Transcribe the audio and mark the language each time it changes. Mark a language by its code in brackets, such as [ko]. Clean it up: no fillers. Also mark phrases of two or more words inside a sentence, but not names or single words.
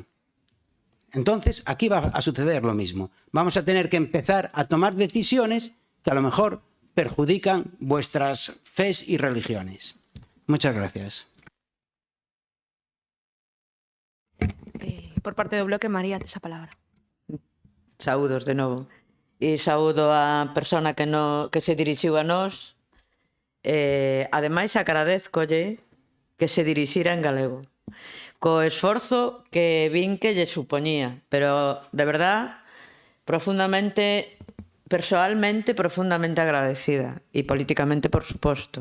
[es] Entonces aquí va a suceder lo mismo. Vamos a tener que empezar a tomar decisiones que a lo mejor perjudican vuestras fes y religiones. Muchas gracias. [gl] Por parte do bloque, María, tes a palabra. Saúdos de novo. E saúdo a persona que se dirixiu a nós. Ademais, agradezcolle que se dirixira en galego, co esforzo que vin que lle supoñía, pero, [es] de verdad, [gl] profundamente, persoalmente, profundamente agradecida, e políticamente, por suposto.